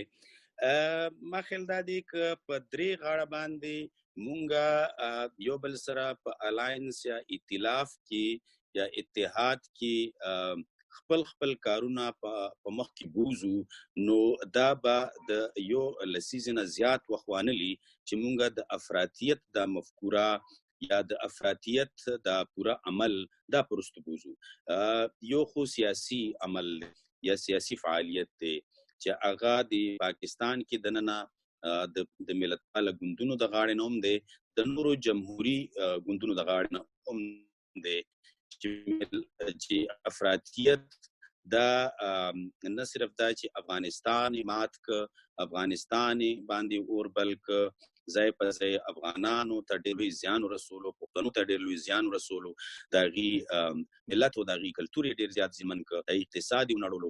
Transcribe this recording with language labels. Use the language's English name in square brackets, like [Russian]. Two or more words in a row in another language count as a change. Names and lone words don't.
[Pashto] ما خیال دا دی که په درې غاړه باندې مونږه یو بل سره په الاینس یا ائتلاف کې یا اتحاد کې خپل کارونه په مخ کې بوزو، نو دا به د یو لسیزې نه زیات وخت وانلي چې مونږه د افراطیت دا مفکوره یا د افراطیت دا پورا عمل دا پرستو بوزو. یو خو سیاسی عمل یا سیاسی فعالیت دی چې هغه د پاکستان کې دننه د ملت پاله ګوندونو د غاړې نه هم دی، د نورو جمهوري ګوندونو د غاړې نه هم دی چې افراطیت دا نه صرف دا چې افغانستان مات که، افغانستان باندې اور بل که، ځای په ځای افغانانو ته ډېر لوی زیان ورسولو، پښتنو ته ډېر لوی زیان ورسولو، د هغې ملت او د هغې کلتور یې ډېر زیات زیمن که، د اقتصاد یې ونړولو.